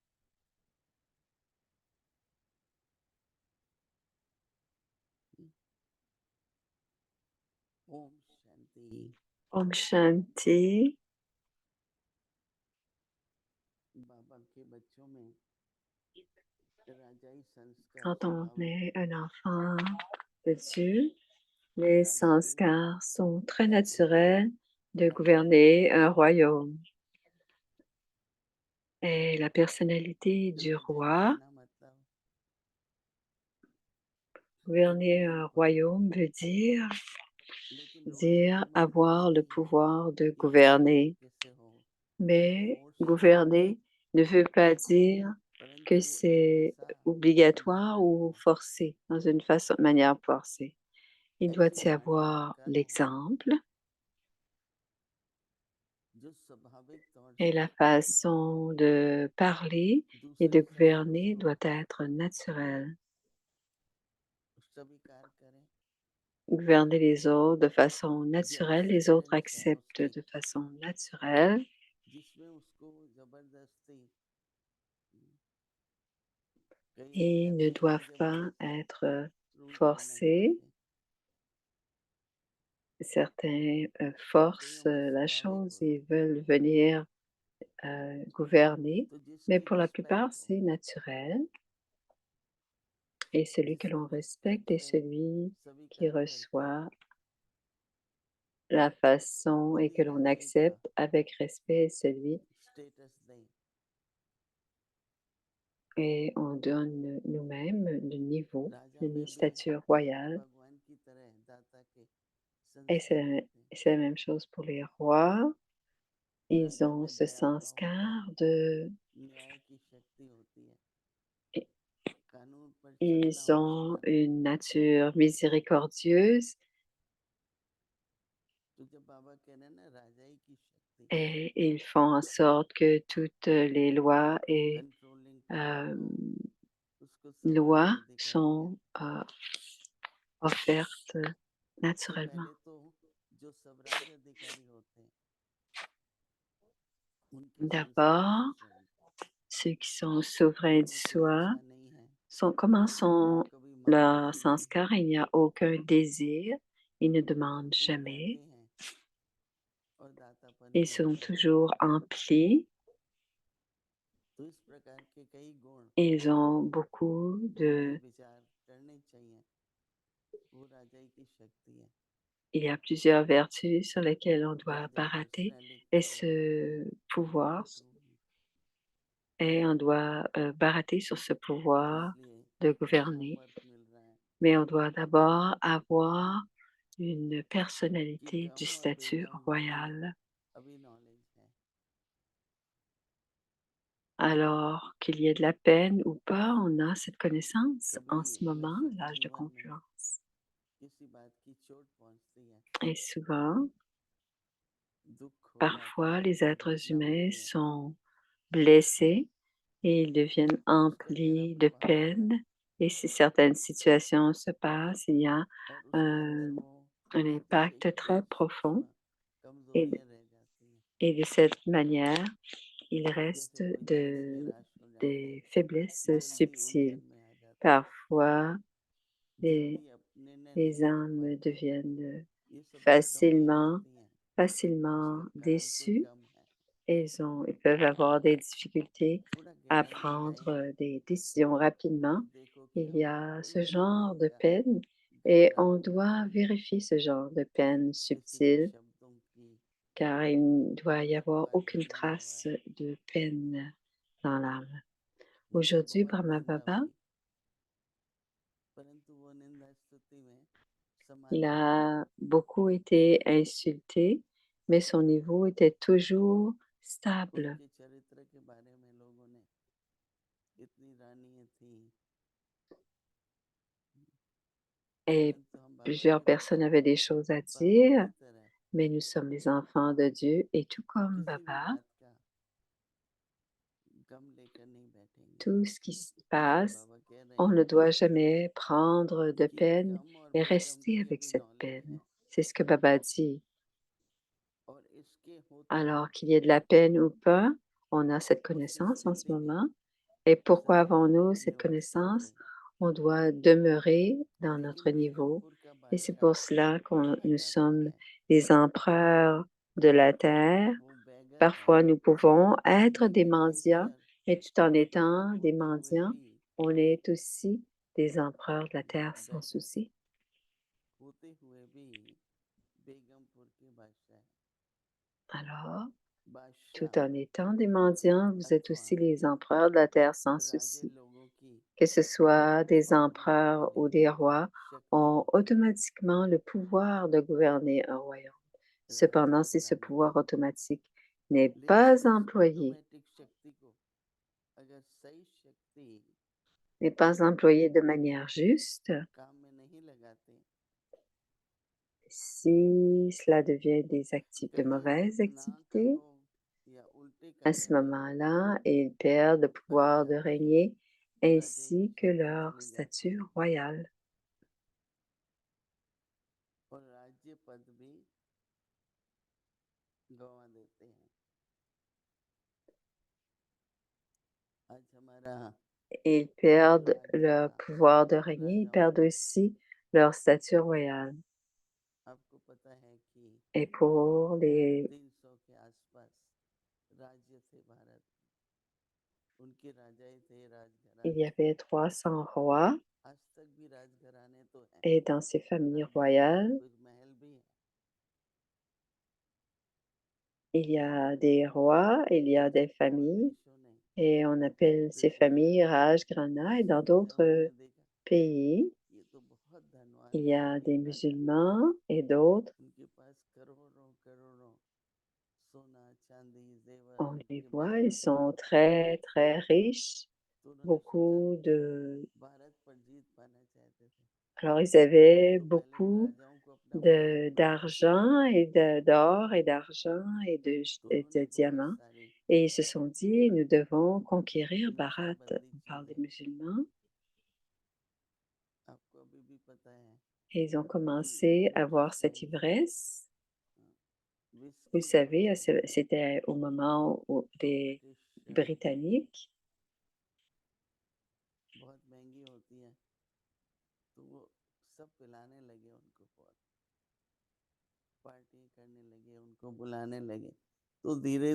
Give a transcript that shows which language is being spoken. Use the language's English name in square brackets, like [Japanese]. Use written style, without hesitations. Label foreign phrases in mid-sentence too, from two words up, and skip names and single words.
[Hindi] ओम शांति। ओम शांति. बाबा के बच्चों में राजाई संस्कार [French] Quand on [Hindi] स्वाभाविक [French] est un enfant de Dieu, les sanskars sont très naturels de gouverner un royaume. Et la personnalité du [Hindi] राजाई [French] roi, [Hindi] कहना मतलब [French] gouverner un royaume veut [Hindi] लेकिन रूलिंग [French] dire [Hindi] का मतलब ये [French] avoir le [Hindi] नहीं है [French] pouvoir de [Hindi] कि हर [French] gouverner. [Hindi] तरीके से हो, [French] Mais [Hindi] फोर्स से हो, [French] gouverner ne veut pas dire que [Hindi] परंतु एक [French] c'est [Hindi] ऐसा [French] obligatoire [Hindi] उदाहरण [French] ou [Hindi] हो [French] forcé, dans une manière forcée. Il doit [Hindi] ऐसी [French] y [Hindi] वाणी का [French] avoir [Hindi] कर्म हो [French] l'exemple [Hindi] जो स्वाभाविक तौर [French] et [Hindi] से [French] la façon de parler et de [Hindi] दूसरे सबको [French] gouverner doit être naturelle. [Hindi] स्वीकार करें, [French] Gouverner les autres de façon [Hindi] जो [French] naturelle, les autres [Hindi] एक्सेप्टेंस है [French] acceptent [Hindi] उसकी, [French] de façon naturelle [Hindi] जिसमें उसको जबरदस्ती कई [French] et ne [Hindi] ऐसे हैं [French] doivent pas [Hindi] जबरदस्ती [French] être [Hindi] रूल करना [French] forcés. [Hindi] चाहते हैं, [French] Certains [Hindi] कईयों [French] forcent [Hindi] का [French] la [Hindi] स्वाभाविक [French] chose [Hindi] होता [French] et [Hindi] है, [French] veulent venir gouverner, [Hindi] तो [French] mais [Hindi] जिसकी [French] pour la plupart, [Hindi] रिस्पेक्ट हो [French] c'est naturel. Et celui que [Hindi] जिसको [French] l'on respecte [Hindi] रिस्पेक्ट [French] est [Hindi] से [French] celui qui [Hindi] स्वीकार करके [French] reçoit la façon et que [Hindi] वही [French] l'on [Hindi] राजाई का [French] accepte avec respect est celui [Hindi] स्टेटस दें, [French] et on donne nous-mêmes le niveau, [Hindi] राजा [French] le [Hindi] में भी [French] statut royal. [Hindi] भगवान की तरह दाता के [French] Et [Hindi] संस्कार होते हैं, [French] c'est la même chose pour les rois. Ils [Hindi] राजा [French] ont [Hindi] में [French] ce [Hindi] दया भाव होता [French] sanskar [Hindi] है, [French] de... [Hindi] न्याय की शक्ति होती है, कानून पर चलना [French] Ils ont [Hindi] उसका, [French] une nature miséricordieuse [Hindi] तो जब बाबा कह रहे हैं ना राजाई की शक्ति, [French] et ils font en sorte que toutes les lois et [English] controlling power [Hindi] को उसको [French] lois [Hindi] संभालना दिखाई है। [French] sont offertes [Hindi] तो [French] naturellement. [Hindi] पहले तो जो स्वराज अधिकारी होते हैं उनके संस्कार [French] D'abord, [Hindi] कैसे होंगे, [French] ceux qui sont souverains du [Hindi] उनमें कोई [French] soi, [Hindi] इच्छा नहीं है, [French] comment sont [Hindi] कभी मांगते [French] leurs [Hindi] नहीं, [French] sanskars? Il n'y a aucun désir, ils ne demandent [Hindi] वो [French] jamais, [Hindi] रहते हैं और दातापन [French] ils [Hindi] भी [French] sont [Hindi] होता है। [French] toujours emplis, [Hindi] तो इस प्रकार के कई गुण [French] ils ont beaucoup [Hindi] जो हमें [French] de... [Hindi] विचार करने चाहिए, वो राजाई की शक्ति है। [French] Il y a plusieurs vertus sur lesquelles on doit [Hindi] राजा [French] barater [Hindi] पर्सनालिटी [French] et [Hindi] का होता है, [French] ce pouvoir, [Hindi] तो [French] et on doit barater sur ce pouvoir [Hindi] इसलिए [French] de [Hindi] क्या [French] gouverner. [Hindi] होमवर्क मिल रहा है [French] Mais on doit d'abord avoir une [Hindi] कि [French] personnalité du [Hindi] कम और [French] statut [Hindi] बेगम में [French] royal. [Hindi] अभी नॉलेज है, [French] Alors qu'il y ait de la peine ou pas, on a cette connaissance [Hindi] कभी [French] en ce moment, [Hindi] मनुष्य [French] l'âge de [Hindi] जीवन में [French] confluence. [Hindi] किसी बात की चोट पहुंचती है, [French] Et souvent, [Hindi] दुख हो जाता [French] parfois, [Hindi] है, [French] les êtres [Hindi] दुर्घटना [French] humains [Hindi] होती है, [French] sont blessés et ils deviennent [Hindi] उसका चेहरा [French] emplis de [Hindi] प्रभावित होता है, [French] peine Et si certaines situations se passent, il y a [Hindi] और उसके अंदर [French] un, [Hindi] वो [French] un [Hindi] कुछ [French] impact [Hindi] कुछ [French] très profond et [Hindi] कमजोरियां रह जाती हैं, [French] et de cette manière, il reste [Hindi] जैसे कोई जल्दी निराश हो जाता [French] des [Hindi] है, [French] faiblesses [Hindi] जल्दी [French] subtiles. [Hindi] उलझन में आ जाता है, [French] Parfois, les, [Hindi] जल्दी अपने निर्णय नहीं [French] les [Hindi] ले [French] âmes [Hindi] पाता है। [French] deviennent [Hindi] ये सब जो कमियां [French] facilement, [Hindi] होती हैं [French] facilement [Hindi] इसका कारण कोई [French] déçus [Hindi] कम है। [French] et ils peuvent avoir des difficultés [Hindi] थोड़ा [French] à [Hindi] गहराई में जाइए [French] prendre des décisions rapidement. [Hindi] तो देखो कि [French] Il y [Hindi] हमको [French] a [Hindi] कोई [French] ce [Hindi] भी [French] genre [Hindi] तरह [French] de [Hindi] का [French] peine et [Hindi] घबराहट [French] on [Hindi] नहीं [French] doit [Hindi] है, [French] vérifier ce genre de peine [Hindi] किसी भी [French] subtile [Hindi] शब्दों की [French] car il ne doit y avoir [Hindi] जल्दबाजी [French] aucune [Hindi] में ना [French] trace [Hindi] आए, [French] de peine dans l'âme. [Hindi] उसे [French] Aujourd'hui, [Hindi] बहुत [French] Brahma [Hindi] निंदा [French] Baba, [Hindi] हुई, परंतु वो निंदा स्तुति में [French] il [Hindi] समाधि में [French] a beaucoup été insulté, mais son niveau était toujours stable. [Hindi] उसके चरित्र के बारे में लोगों ने इतनी रानियां थी, [French] Et [Hindi] परंतु हम बाबा [French] plusieurs [Hindi] की [French] personnes [Hindi] तरह [French] avaient des choses à [Hindi] बाबा [French] dire, [Hindi] की तरह [French] mais nous sommes les enfants de Dieu et tout comme [Hindi] किसी भी [French] Baba, [Hindi] बात का गम लेकर नहीं बैठेंगे, [French] tout ce qui se [Hindi] जैसे [French] passe, [Hindi] बाबा कह रहे [French] on [Hindi] हैं [French] ne doit jamais prendre de [Hindi] कि [French] peine [Hindi] गम और [French] et [Hindi] बेगम [French] rester [Hindi] की [French] avec [Hindi] अभी [French] cette [Hindi] नॉलेज [French] peine. [Hindi] है, [French] C'est ce que Baba dit. [Hindi] और इसके होते [French] Alors qu'il y ait de la peine ou pas, on a cette [Hindi] उसी [French] connaissance en ce [Hindi] स्थिति में [French] moment. Et pourquoi [Hindi] सदैव [French] avons-nous [Hindi] अपने [French] cette [Hindi] निवासी [French] connaissance? [Hindi] रहेगा। [French] On doit demeurer dans [Hindi] लेकिन [French] notre niveau. [Hindi] बेगमपुर का [French] Et c'est [Hindi] बादशाह [French] pour cela que [Hindi] बड़ा [French] nous [Hindi] जागरूक [French] sommes [Hindi] है, [French] les empereurs de la terre. [Hindi] वो बैगर है, [French] Parfois, nous pouvons être des [Hindi] लेकिन [French] mendiants, [Hindi] नेचर [French] et tout en étant [Hindi] बेगम [French] des [Hindi] होते हुए [French] mendiants, [Hindi] भी [French] on est aussi des empereurs de la terre sans [Hindi] बैगर [French] souci. [Hindi] होते हुए भी बेगमपुर के बादशाह [French] Alors, tout [Hindi] बादशाह [French] en étant des mendiants, vous êtes [Hindi] अथवा [French] aussi les empereurs de la terre sans [Hindi] राजे [French] souci. [Hindi] लोगों की [French] Que ce soit des [Hindi] पालना [French] empereurs [Hindi] करने [French] ou [Hindi] की [French] des rois, [Hindi] शक्ति [French] ont [Hindi] होती है, [French] automatiquement le pouvoir de gouverner un royaume. [Hindi] राज्य [French] Cependant, si ce [Hindi] चलाने की, [French] pouvoir automatique n'est [Hindi] लेकिन [French] pas [Hindi] इस [French] employé, [Hindi] ऑटोमेटिक शक्ति को अगर सही शक्ति [French] n'est pas employé de manière juste, [Hindi] काम में नहीं लगाते, [French] si cela devient de [Hindi] कहीं [French] mauvaises [Hindi] ना [French] activités, [Hindi] करो या उल्टे कर [French] à ce [Hindi] देते हैं, [French] moment-là, ils perdent le pouvoir de [Hindi] अशांति [French] régner [Hindi] राजाई की [French] ainsi que [Hindi] शक्ति [French] leur [Hindi] चली जाती [French] statut [Hindi] है [French] royal. [Hindi] और राज्य पद भी गंवा देते हैं। आज हमारा [French] Ils perdent [Hindi] राज्य [French] le [Hindi] का [French] pouvoir de régner, ils [Hindi] राजाओं [French] perdent [Hindi] का, [French] aussi leur statut royal. [Hindi] आपको पता है कि [French] Et pour les [Hindi] 300 के आसपास राज्य थे भारत, उनके राजाई थे, [French] il y [Hindi] राजघराने थे, [French] avait 300 rois [Hindi] आज तक भी राजघराने तो हैं, [French] et dans ces familles [Hindi] राजघराने हैं, [French] royales, [Hindi] कुछ महल भी हैं, [French] il y a des rois, il y a des [Hindi] और [French] familles [Hindi] देशों ने [French] et on appelle ces familles Rajgrana et dans [Hindi] और [French] d'autres [Hindi] हमने देखा [French] pays, [Hindi] ये तो बहुत धनवान [French] il y [Hindi] हैं, [French] a [Hindi] ये [French] des [Hindi] राजा, [French] musulmans et d'autres, [Hindi] उनके पास करोड़ों करोड़ों सोना चांदी जेवर [French] on les [Hindi] उनके [French] voit, [Hindi] महल [French] ils [Hindi] थे, [French] sont très, très riches, [Hindi] तो उन्होंने सोचा [French] beaucoup de... [Hindi] भारत पर जीत पाना चाहते थे, [French] Alors, ils avaient [Hindi] तो पहले इन [French] beaucoup [Hindi] राजाओं को अपना महल बनाना पड़ेगा, [French] d'argent et d'or et d'argent [Hindi] तो [French] et de [Hindi] उन्होंने बहुत [French] diamants. [Hindi] सारी [French] Et ils se sont dit, nous devons conquérir Bharat. [Hindi] नशेबंदी [French] On [Hindi] की [French] parle des [Hindi] है। [French] musulmans. [Hindi] आपको अभी भी पता है [French] Et ils ont [Hindi] कि [French] commencé à avoir [Hindi] ब्रिटिश [French] cette [Hindi] टाइम से [French] ivresse. Vous [Hindi] विस्की बहुत [French] savez, [Hindi] चलती थी, [French] c'était au moment où [Hindi] तो [French] des [Hindi] ब्रिटिश [French] Britanniques, [Hindi] बहुत महंगी होती है, तो वो सब पिलाने लगे उनको, बहुत पार्टी करने लगे, उनको बुलाने लगे, तो धीरे